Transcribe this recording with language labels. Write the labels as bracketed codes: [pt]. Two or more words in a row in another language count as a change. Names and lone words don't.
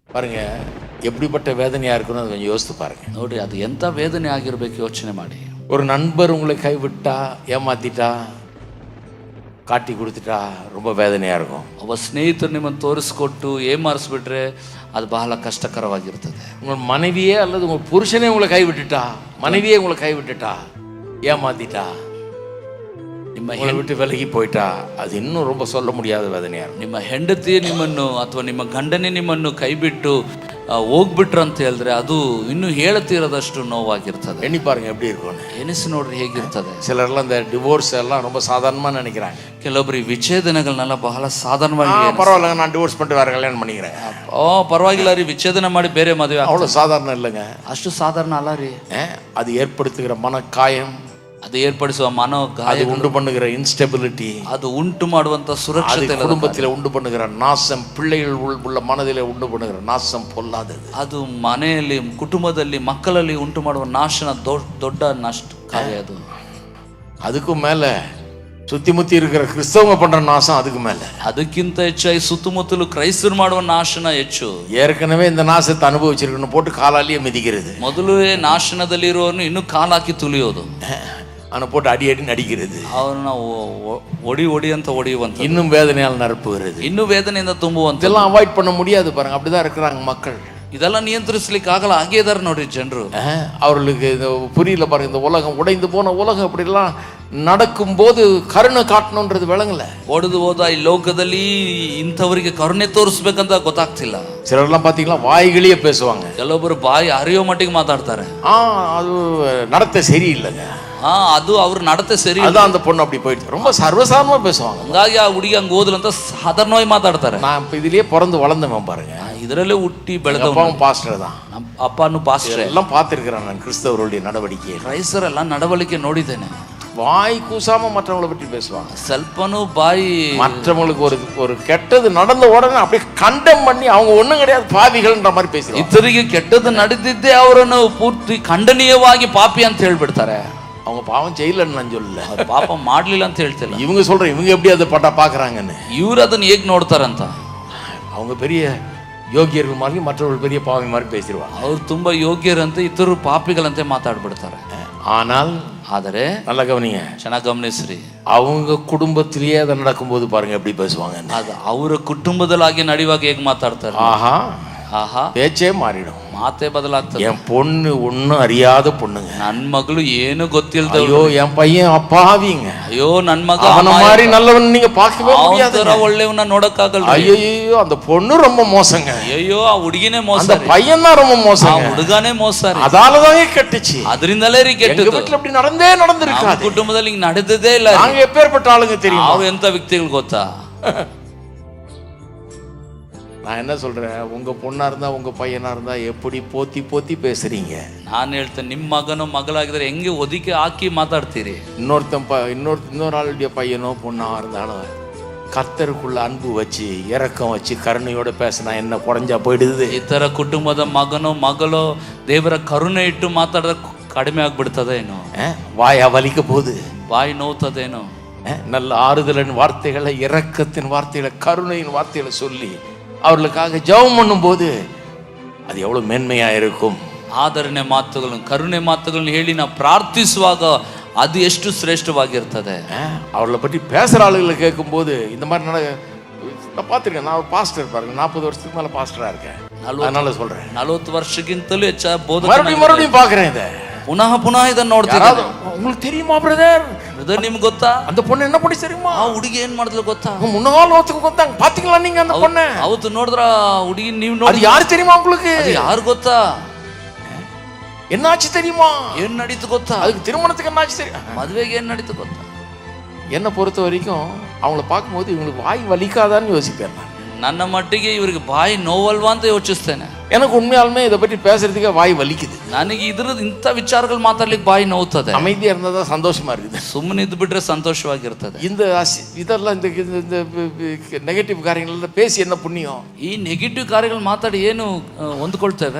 [ta] பாருங்க, எப்படிப்பட்ட வேதனையாக இருக்குன்னு அதை கொஞ்சம் யோசித்து பாருங்க. [kn] ನೋಡಿ ಅದು ಎಂಥ ವೇದನೆ ಆಗಿರ್ಬೇಕು ಯೋಚನೆ ಮಾಡಿ. [ta] ஒரு நண்பர் உங்களை கைவிட்டா, ஏமாத்திட்டா, காட்டி கொடுத்துட்டா ரொம்ப வேதனையாக இருக்கும். [kn] ಒಬ್ಬ ಸ್ನೇಹಿತರು ನಿಮ್ಮನ್ನು ತೋರಿಸ್ಕೊಟ್ಟು ಏಮಾರಿಸ್ಬಿಟ್ರೆ ಅದು ಬಹಳ ಕಷ್ಟಕರವಾಗಿರ್ತದೆ. [ta] உங்கள் மனைவியே அல்லது உங்கள் புருஷனே உங்களை கைவிட்டுட்டா, மனைவியே உங்களை கைவிட்டுட்டா, ஏமாத்திட்டா, [kn] ನಿಮ್ಮ [ta] விட்டு விலகி போயிட்டா, அது இன்னும் ரொம்ப சொல்ல முடியாத வேதனையாக இருக்கும். [kn] ನಿಮ್ಮ ಹೆಂಡತಿಯೇ ನಿಮ್ಮನ್ನು ಅಥವಾ ನಿಮ್ಮ ಗಂಡನೇ ನಿಮ್ಮನ್ನು ಕೈಬಿಟ್ಟು ಹೋಗ್ಬಿಟ್ರು ಅಂತ ಹೇಳಿದ್ರೆ ಅದು ಇನ್ನೂ ಹೇಳತೀರದಷ್ಟು ನೋವಾಗಿರ್ತದೆ. [ta] எண்ணி பாருங்க எப்படி இருக்கும்னு. [kn] ಎನಿಸಿ ನೋಡ್ರಿ ಹೇಗಿರ್ತದೆ. [ta] சிலர்லாம் இந்த டிவோர்ஸ் எல்லாம் ரொம்ப சாதாரணமாக நினைக்கிறாங்க. [kn] ಕೆಲವೊಬ್ಬರು ವಿಚ್ಛೇದನಗಳನ್ನೆಲ್ಲ ಬಹಳ ಸಾಧಾರಣವಾಗಿ [ta] பரவாயில்லைங்க, நான் டிவோர்ஸ் பண்ணிட்டு வேற கல்யாணம் பண்ணிக்கிறேன். [kn] ಪರವಾಗಿಲ್ಲ ರೀ, ವಿಚ್ಛೇದನ ಮಾಡಿ ಬೇರೆ ಮದುವೆ. [ta] அவ்வளோ சாதாரணம் இல்லைங்க. [kn] ಅಷ್ಟು ಸಾಧಾರಣ ಅಲ್ಲ ರೀ. [ta] அது ஏற்படுத்துகிற மனக்காயம், [kn] ಅದು ಏರ್ಪಡಿಸುವ ಮನೋಗಾಯ, [ta] அது உண்டு பண்ணுகிற இன்ஸ்டெபிலிட்டி, [kn] ಅದು ಉಂಟು ಮಾಡುವಂತ ಸುರಕ್ಷತೆ, [ta] குடும்பத்தில் உண்டு பண்ணுகிற நாசம், பிள்ளைகள் உள்ள மனதிலே உண்டு பண்ணுகிற நாசம் பொல்லாதது. [kn] ಅದು ಮನೆಯಲ್ಲಿ ಕುಟುಂಬದಲ್ಲಿ ಮಕ್ಕಳಲ್ಲಿ ಉಂಟು ಮಾಡುವ ನಾಶನ ದೊಡ್ಡ ನಷ್ಟ ಕಾರ್ಯ. ಅದು [ta] அதுக்கும் மேல சுத்தி முத்தி இருக்கிற கிறிஸ்தவங்க பண்ற நாசம் அதுக்கு மேல. [kn] ಅದಕ್ಕಿಂತ ಹೆಚ್ಚಾಗಿ ಸುತ್ತಮುತ್ತಲು ಕ್ರೈಸ್ತರು ಮಾಡುವ ನಾಶನ ಹೆಚ್ಚು. [ta] ஏற்கனவே இந்த நாசத்தை அனுபவிச்சிருக்கணும் போட்டு காலாலேயே மிதிக்கிறது. [kn] ಮೊದಲೇ ನಾಶನದಲ್ಲಿ ಇರುವವನು ಇನ್ನು ಕಾಲಾಕಿ ತುಳಿಯೋದು, [ta] அவனை போட்டு அடி அடி நடிக்கிறது, [kn] ಅವನ ಒಡಿ ಅಂತ ಹೊಡೆಯುವಂತ, [ta] இன்னும் வேதனையால் நிரப்புகிறது, [kn] ಇನ್ನು ವೇದನೆಯಿಂದ ತುಂಬುವಂತ. [ta] இதெல்லாம் அவாய்ட் பண்ண முடியாது பாருங்க. அப்படிதான் இருக்கிறாங்க மக்கள். [kn] ಇದೆಲ್ಲ ನಿಯಂತ್ರಿಸ್ಲಿಕ್ಕೆ ಆಗಲ್ಲ, ಹಾಗೆ ಇದಾರೆ ನೋಡ್ರಿ ಜನರು. [ta] அவர்களுக்கு இந்த புரியல பாருங்க. இந்த உலகம் உடைந்து போன உலகம் அப்படிலாம் நடக்கும்போது கருணை காட்டணுன்றது விளங்கல. [kn] ಒಡೆದು ಹೋದ ಈ ಲೋಕದಲ್ಲಿ ಇಂಥವರಿಗೆ ಕರುಣೆ ತೋರಿಸ್ಬೇಕಂತ ಗೊತ್ತಾಗ್ತಿಲ್ಲ. [ta] சிலர்லாம் பாத்தீங்களா வாய்களியே பேசுவாங்க. [kn] ಕೆಲವೊಬ್ಬರು ಬಾಯಿ ಅರಿಯೋ ಮಟ್ಟಿಗೆ ಮಾತಾಡ್ತಾರೆ. [ta] அது நடத்த சரியில்லைங்க. [kn] ಅದು ಅವ್ರ ನಡತೆ ಸರಿ. [ta] அதான் அந்த பொண்ணு அப்படி போயிடுச்சு. ரொம்ப சர்வசாதாரணமா பேசுவாங்க. [kn] ಹಂಗಾಗಿ ಆ ಹುಡುಗಿ ಹಂಗ ಹೋದ್ಲಂತ ಸಾಧಾರಣವಾಗಿ ಮಾತಾಡ್ತಾರೆ. [ta] நான் இப்ப இதுலயே பிறந்து வளர்ந்தவன் பாருங்க. [kn] ಇದರಲ್ಲೇ ಹುಟ್ಟಿ ಬೆಳೆದ [ta] பாஸ்டர் தான். [kn] ಅಪ್ಪನು ಪಾಸ್ಟರ್. [ta] எல்லாம் பார்த்திருக்கிறேன் நான் கிறிஸ்தவருடைய நடவடிக்கை. [kn] ಕ್ರೈಸ್ತರೆಲ್ಲ ನಡವಳಿಕೆ ನೋಡಿದ್ದೇನೆ. [ta] வாய் கூசாம மற்றவங்களை பற்றி பேசுவாங்க. [kn] ಸ್ವಲ್ಪನೂ ಬಾಯಿ [ta] மற்றவங்களுக்கு ஒரு கெட்டது நடந்த உடனே அப்படியே கண்டம் பண்ணி அவங்க ஒண்ணும் கிடையாது பாவிகள்ன்ற மாதிரி பேசுறாங்க. [kn] ಇತರಿಗೆ ಕೆಟ್ಟದ್ದು ನಡೆದಿದ್ದೇ ಅವರನ್ನು ಪೂರ್ತಿ ಖಂಡನೀಯವಾಗಿ ಪಾಪಿ ಅಂತ ಹೇಳ್ಬಿಡ್ತಾರೆ. [ta] அவங்க பாவம் செய்யலன்னு நான் சொல்லல, [kn] ಪಾಪ ಮಾಡ್ಲಿಲ್ಲ ಅಂತ ಹೇಳ್ತಿಲ್ಲ. [ta] இவங்க சொல்ற இவங்க எப்படி அதை பட்டா பாக்குறாங்கன்னு. [kn] ಇವ್ರು ಅದನ್ನ ಹೇಗ್ ನೋಡ್ತಾರಂತ. [ta] அவங்க பெரிய யோகியர்கள் மாதிரி மற்றவர்கள் பெரிய பாவி மாதிரி பேசிடுவாங்க. [kn] ಅವ್ರು ತುಂಬಾ ಯೋಗ್ಯರಂತೆ, ಇತರು ಪಾಪಿಗಳಂತೆ ಮಾತಾಡ್ಬಿಡ್ತಾರೆ. ಆದರೆ [ta] நல்லா கவனிங்க, [kn] ಚೆನ್ನಾಗಿ ಗಮನಿಸ್ರಿ. [ta] அவங்க குடும்பத்திலேயே அதை நடக்கும்போது பாருங்க எப்படி பேசுவாங்க. [kn] ಅದು ಅವರ ಕುಟುಂಬದಲ್ಲಾಗಿ ನಡೆಯುವಾಗ ಹೇಗೆ ಮಾತಾಡ್ತಾರೆ. ಆಹಾ [ta] பேச்சே மாறிடும், [kn] ಮಾತೇ ಬದಲಾಗ್ತದೆ. [ta] என் பொண்ணு ஒன்னும் அறியாத பொண்ணுங்க, [kn] ನನ್ ಮಗಳು ಏನು ಗೊತ್ತಿಲ್ದ, [ta] ஐயோ என் பையன் அப்பாவிங்க, [kn] ಅಯ್ಯೋ ನನ್ ಮಗ [ta] அவன மாதிரி நல்லவன் நீங்க பார்க்கவே முடியாது, [kn] ಒಳ್ಳೆಯವನ್ನ ನೋಡಕ್ಕಾಗಲ್ಲ. [ta] ஐயோ அந்த பொண்ணு ரொம்ப மோசங்க, [kn] ಅಯ್ಯೋ ಆ ಹುಡುಗಿನೇ ಮೋಸ, [ta] அந்த பையன் தான் ரொம்ப மோசம், [kn] ಹುಡುಗನೇ ಮೋಸ. [ta] அதாலதான் கெட்டுச்சு. [kn] ಅದರಿಂದಲೇ ರೀ ಕೆಟ್ಟದ್ದು. [ta] வீட்டுல அப்படி நடந்திருக்காது. [kn] ಕುಟುಂಬದಲ್ಲಿ ಹಿಂಗ್ ನಡೆದದೇ ಇಲ್ಲ. [ta] நாங்க எப்பேற்பட்ட ஆளுங்க தெரியும். [kn] ಅವ್ರು ಎಂತ ವ್ಯಕ್ತಿಗಳು ಗೊತ್ತಾ. [ta] நான் என்ன சொல்றேன், உங்க பொண்ணா இருந்தா உங்க பையனா இருந்தா எப்படி போத்தி போத்தி பேசுறீங்க. [kn] ನಾನು ಹೇಳ್ತೇನೆ, ನಿಮ್ಮ ಮಗನೋ ಮಗಳಾಗಿದ್ರೆ ಹೆಂಗೆ ಒದಿಕೆ ಹಾಕಿ ಮಾತಾಡ್ತೀರಿ. [ta] இன்னொரு ஆளுடைய பையனோ பொண்ணா இருந்தாலும் கர்த்தருக்குள்ள அன்பு வச்சு இரக்கம் வச்சு கருணையோட பேசினா என்ன குறைஞ்சா போயிடுது. [kn] ಈ ತರ ಕುಟುಂಬದ ಮಗನೋ ಮಗಳೋ ದೇವರ ಕರುಣೆ ಇಟ್ಟು ಮಾತಾಡಿದ್ರೆ ಕಡಿಮೆ ಆಗ್ಬಿಡ್ತದೇನೋ. [ta] வாயா வலிக்க போகுது, [kn] ಬಾಯಿ ನೋವ್ತದೇನೋ. [ta] நல்ல ஆறுதலின் வார்த்தைகளை, இரக்கத்தின் வார்த்தைகளை, கருணையின் வார்த்தைகளை சொல்லி அவர்களுக்காக ஜெபம் பண்ணும் போது அது எவ்வளவு மேன்மையா இருக்கும். [kn] ಆದರಣೆ ಮಾತುಗಳನ್ನು, ಕರುಣೆ ಮಾತುಗಳನ್ನು ಹೇಳಿ ನಾವು ಪ್ರಾರ್ಥಿಸುವಾಗ ಅದು ಎಷ್ಟು ಶ್ರೇಷ್ಠವಾಗಿರ್ತದೆ. [ta] அவர்களை பற்றி பேசுற ஆளுகளை கேட்கும் போது இந்த மாதிரி நான் பார்த்துருக்கேன். நான் ஒரு பாஸ்டர் பாருங்க, 40 வருஷத்துக்கு மேல பாஸ்டரா இருக்கேன். அதனால சொல்றேன், [kn] 40 ವರ್ಷಕ್ಕಿಂತಲೂ ಹೆಚ್ಚಾಗಿ ಬೋಧನೆ [ta] மறுபடியும் பாக்குறேன். இதை [kn] ಪುನಃ ಇದನ್ನ ನೋಡ್ತೀನಿ. [ta] உங்களுக்கு தெரியுமா பிரதர்? [kn] ನಿಮ್ಗೆ ಗೊತ್ತಾ [ta] அந்த பொண்ணு என்ன பண்ணி தெரியுமா? [kn] ಆ ಹುಡುಗಿ ಏನ್ ಮಾಡಿದ್ಲು ಗೊತ್ತಾ? [ta] முன்னாள் ஒருத்தங்க ಗೊತ್ತಾங்க, பாத்தீங்களா நீங்க அந்த பொண்ணு? [kn] ಅವತ್ತು ನೋಡಿದ್ರ ಹುಡುಗಿ ನೀವು ನೋಡಿ. [ta] அது யாரு தெரியுமா உங்களுக்கு? [kn] ಅದು ಯಾರು ಗೊತ್ತಾ? [ta] என்னாச்சு தெரியுமா? [kn] ಏನ್ ನಡೀತು ಗೊತ್ತಾ? [ta] அதுக்கு திருமணத்துக்கு என்னாச்சு தெரியும்? [kn] ಮದುವೆಗೆ ಏನ್ ನಡೀತು ಗೊತ್ತಾ? [ta] என்னை பொறுத்த வரைக்கும் அவங்கள பார்க்கும்போது இவங்களுக்கு வாய் வலிக்காதான்னு யோசிப்பேன் நான். [kn] ನನ್ನ ಮಟ್ಟಿಗೆ ಇವರಿಗೆ ಬಾಯಿ ನೋವಲ್ವಾ ಅಂತ ಯೋಚಿಸ್ತೇನೆ. [ta] எனக்கு உண்மையாலுமே இதை பற்றி பேசுறதுக்கு வாய் வலிக்குது. [kn] ನನಗೆ ಇಂಥ ವಿಚಾರಗಳು ಮಾತಾಡ್ಲಿಕ್ಕೆ ಬಾಯಿ ನೋವ್ತದೆ. [ta] அமைதியா இருந்தா சந்தோஷமா இருக்குது. [kn] ಸುಮ್ಮನೆ ಇದ್ದು ಬಿಟ್ರೆ ಸಂತೋಷವಾಗಿರ್ತದೆ. [ta] இதெல்லாம் இந்த நெகட்டிவ் காரியங்கள் பேசி என்ன புண்ணியம்? [kn] ಈ ನೆಗೆಟಿವ್ ಕಾರ್ಯಗಳು ಮಾತಾಡಿ ಏನು ಹೊಂದ್ಕೊಳ್ತೇವೆ?